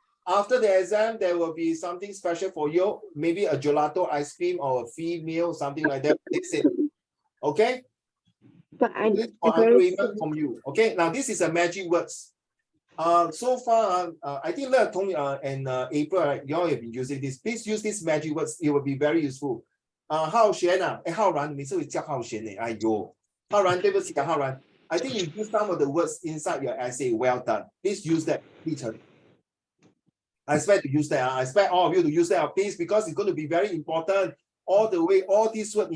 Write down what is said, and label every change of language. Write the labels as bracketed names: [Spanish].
[English] After the exam, there will be something special for you. Maybe a gelato ice cream or a free meal, something like that. That's it. Okay? But I agreement from you. Okay, now this is a magic words. So far, I think and April, right, you all have been using this. Please use these magic words. It will be very useful. [Chinese] 浩璇啊，浩然，每次会叫浩璇呢。哎呦，浩然，对不起啊，浩然。 [English] I think you use some of the words inside your essay. Well done. Please use that. I expect to use that. I expect all of you to use that, please, because it's going to be very important all the way. All these words.